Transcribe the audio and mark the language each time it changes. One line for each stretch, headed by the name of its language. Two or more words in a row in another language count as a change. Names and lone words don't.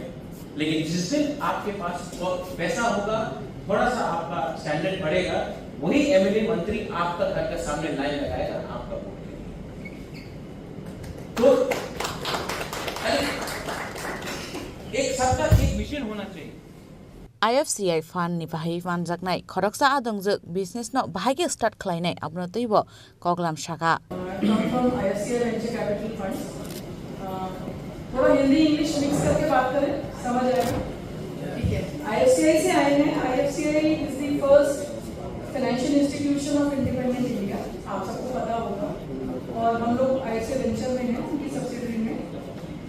Hindi: लेकिन जिस दिन आपके पास पैसा होगा, थोड़ा सा आपका स्टैंडर्ड बढ़ेगा, वही एमएलए मंत्री आपका घर के सामने लाइन लगाएगा आपका वोट के लिए। तो एक सबका एक विजन होना चाहिए।
Kok Borok: IFCI fan ni bahai fan jaknai khoroksa adongjak business no bahai start khlainai abno teibo koglam shaka
English: from IFCI venture capital funds
Hindi: थोड़ा हिंदी इंग्लिश मिक्स करके बात करें, समझ आएगा? ठीक है। IFCI से आए हैं।
English: IFCI is the first financial institution of independent India,
Hindi: आप सबको पता होगा। और हम लोग IFCI वेंचर में हैं, उनकी सब्सिडरी में।